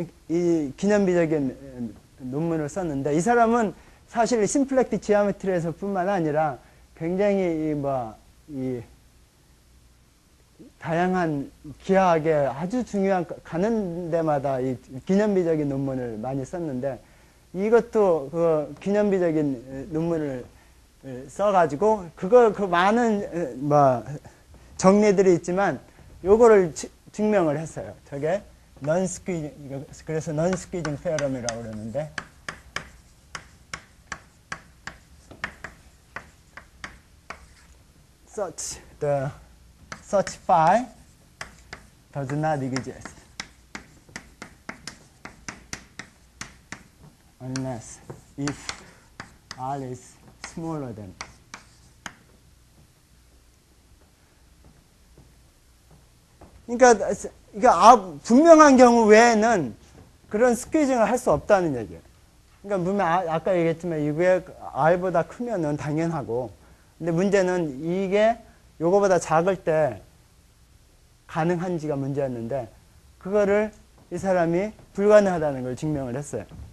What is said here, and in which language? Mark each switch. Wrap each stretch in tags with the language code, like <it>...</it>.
<ko>이 기념비적인 논문을 썼는데, 이 사람은 사실 심플렉틱 지오메트리에서 뿐만 아니라 굉장히 이 다양한 기하학에 아주 중요한 가는 데마다 이 기념비적인 논문을 많이 썼는데, 이것도 그 기념비적인 논문을 써가지고 그 많은 정리들이 있지만 요거를 증명을 했어요. 저게</ko> <en>non-squeezing,</en> <ko>그래서</ko> <en>non-squeezing theorem이라고</en> <ko>그러는데,</ko> <en>such phi does not exist unless if R is smaller than.</en> <ko>그러니까 이게 분명한 경우 외에는 그런 스퀴징을 할 수 없다는 얘기예요. 그러니까 분명 아까 얘기했지만 이게 R보다 크면은 당연하고, 근데 문제는 이게 요거보다 작을 때 가능한지가 문제였는데, 그거를 이 사람이 불가능하다는 걸 증명을 했어요.</ko>